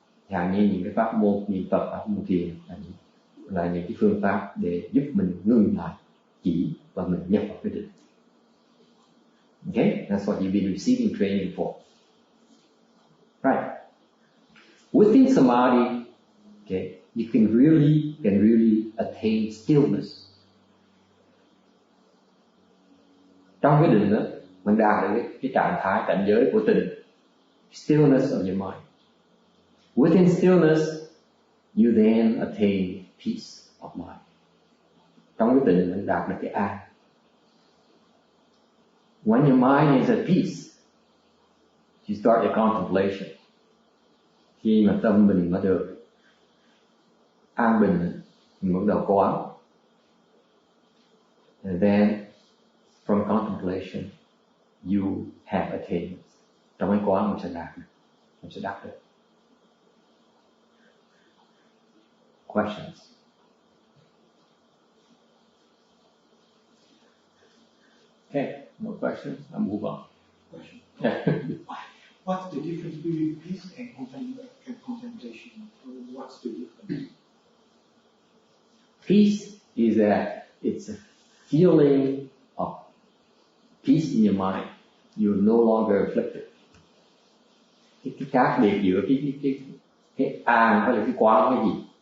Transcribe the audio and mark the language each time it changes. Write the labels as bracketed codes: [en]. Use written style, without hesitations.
[vi] Chẳng như những cái pháp môn niệm Phật, pháp môn thiền là những cái phương pháp để giúp mình ngừng lại, chỉ và mình nhập vào cái định. [en] Okay, that's what you've been receiving training for. Right. Within samadhi, okay, you can really attain stillness. [vi] Trong cái định đó, mình đạt được cái trạng thái cảnh giới của tịnh, [en] stillness of your mind. Within stillness, you then attain peace of mind. [vi] Trong cái tịnh mình đạt được cái an. [en] When your mind is at peace, you start your contemplation. [vi] Khi mà tâm mình mà được an bình, mình bắt đầu quán. [en] And then, from contemplation, you have attained. [vi] Trong cái quán mình sẽ đạt được. [en] Questions? Okay, no questions? I'll move on. Question. What's the difference between peace and contemplation? What's the difference? Peace is it's a feeling of peace in your mind. You're no longer afflicted. [vi] Cái khác biệt giữa cái an với lại cái quán cái gì?